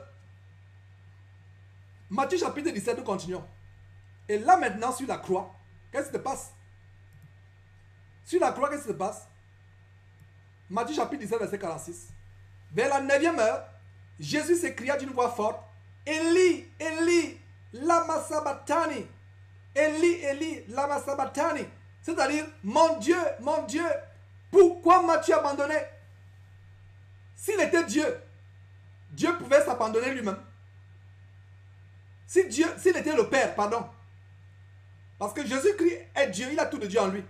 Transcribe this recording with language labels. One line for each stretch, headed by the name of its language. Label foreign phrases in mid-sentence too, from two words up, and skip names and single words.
French: Matthieu chapitre 17, nous continuons. Et là maintenant, sur la croix, qu'est-ce qui se passe? Sur la croix, qu'est-ce qui se passe? Matthieu chapitre 17, verset 46. Vers la 9e heure, Jésus s'écria d'une voix forte,
Aramaic: Eli, Eli, lama sabachthani. Eli, Eli, lama sabachthani.
French: C'est-à-dire, mon Dieu, pourquoi m'as-tu abandonné? S'il était Dieu, Dieu pouvait s'abandonner lui-même. S'il était le Père, pardon. Parce que Jésus-Christ est Dieu, il a tout de Dieu en lui.